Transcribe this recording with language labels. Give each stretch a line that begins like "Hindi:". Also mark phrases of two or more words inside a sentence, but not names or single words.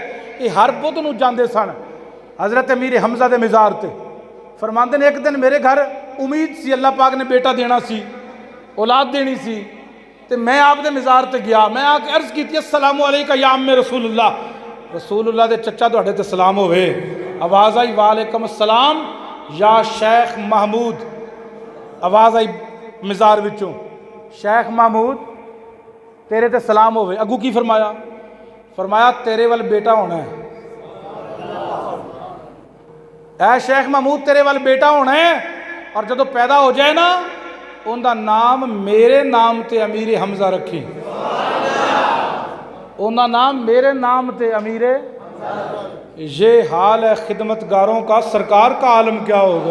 Punjabi: یہ ہر بدھ نوں جاندے سن حضرت امیر حمزہ دے مزار تے. فرماندے نے ایک دن میرے گھر امید سی اللہ پاک نے بیٹا دینا سی، اولاد دینی سی، تو میں آپ دے مزار تے گیا. میں آکے عرض کی
Arabic: السلام عليك يا عم رسول الله,
Punjabi: رسول اللہ دے چچا تہاڈے تے سلام ہووے. آواز آئی
Arabic: وعليكم السلام
Punjabi: یا شیخ محمود، آواز آئی مزار وچوں، شیخ محمود تیرے تے سلام ہووے۔ اگو کی فرمایا? فرمایا تیرے وال بیٹا ہونا ہے، اے شیخ محمود تیرے وال بیٹا ہونا ہے، اور جدوں پیدا ہو جائے نا ان کا نام میرے نام تے امیر حمزہ رکھی. ان کا نام میرے نام تے امیر
Urdu: یہ حال ہے خدمتگاروں کا، سرکار کا عالم کیا ہوگا.